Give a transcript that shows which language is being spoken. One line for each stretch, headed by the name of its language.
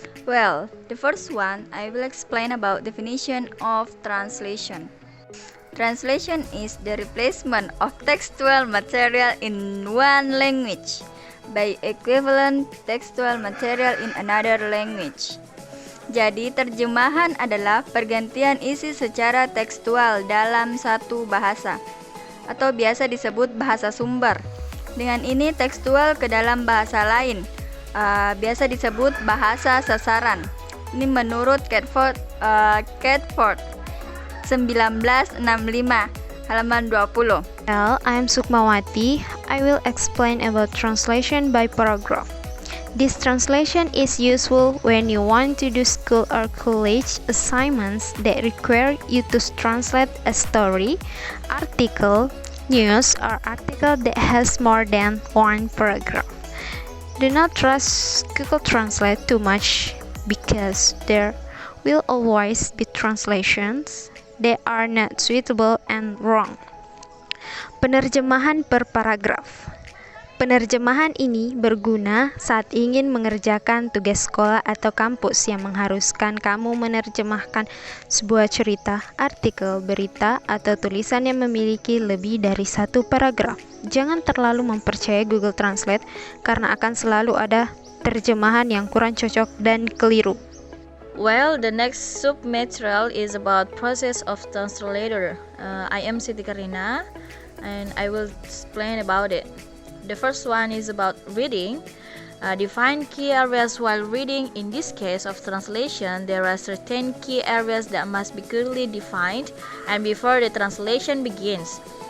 English: Well, the first one, I will explain about definition of translation. Translation is the replacement of textual material in one language by equivalent textual material in another language.
Indonesian: Jadi, terjemahan adalah pergantian isi secara tekstual dalam satu bahasa, atau biasa disebut bahasa sumber. Dengan ini, tekstual ke dalam bahasa lain, biasa disebut bahasa sasaran. Ini menurut Catford 1965, halaman 20.
English: Well, I'm Sukmawati. I will explain about translation by paragraph. This translation is useful when you want to do school or college assignments that require you to translate a story, article, news, or article that has more than one paragraph. Do not trust Google Translate too much because there will always be translations that are not suitable and wrong.
Indonesian: Penerjemahan per paragraf. Penerjemahan ini berguna saat ingin mengerjakan tugas sekolah atau kampus yang mengharuskan kamu menerjemahkan sebuah cerita, artikel, berita, atau tulisan yang memiliki lebih dari satu paragraf. Jangan terlalu mempercayai Google Translate karena akan selalu ada terjemahan yang kurang cocok dan keliru.
English: Well, the next submaterial is about process of translator. I am Siti Karina and I will explain about it. The first one is about reading. Define key areas while reading. In this case of translation, there are certain key areas that must be clearly defined and before the translation begins.